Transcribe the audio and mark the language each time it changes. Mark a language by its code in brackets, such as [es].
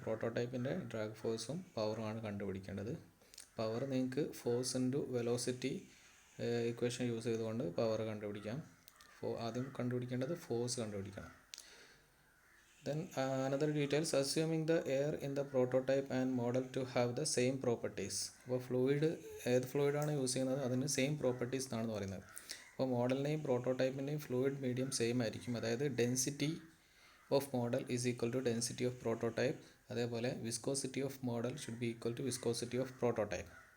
[ml] പ്രോട്ടോടൈപ്പിൻ്റെ drag ഫോഴ്സും പവറുമാണ് കണ്ടുപിടിക്കേണ്ടത്. Power നിങ്ങൾക്ക് force into velocity equation use ചെയ്തുകൊണ്ട് പവർ കണ്ടുപിടിക്കാം. ആദ്യം കണ്ടുപിടിക്കേണ്ടത് ഫോഴ്സ് കണ്ടുപിടിക്കണം. [en] Then another details, assuming the air in the prototype and model to have the same properties. [ml] അപ്പോൾ ഏത് ഫ്ലൂയിഡാണ് യൂസ് ചെയ്യുന്നത് അതിന് സെയിം പ്രോപ്പർട്ടീസ് എന്നാണ് പറയുന്നത്. അപ്പോൾ മോഡലിൻ്റെയും പ്രോട്ടോടൈപ്പിൻ്റെയും ഫ്ലൂയിഡ് മീഡിയം സെയിം ആയിരിക്കും. അതായത് [en] Density of model is equal to density of prototype. [ml] അതേപോലെ [en] Viscosity of model should be equal to viscosity of prototype.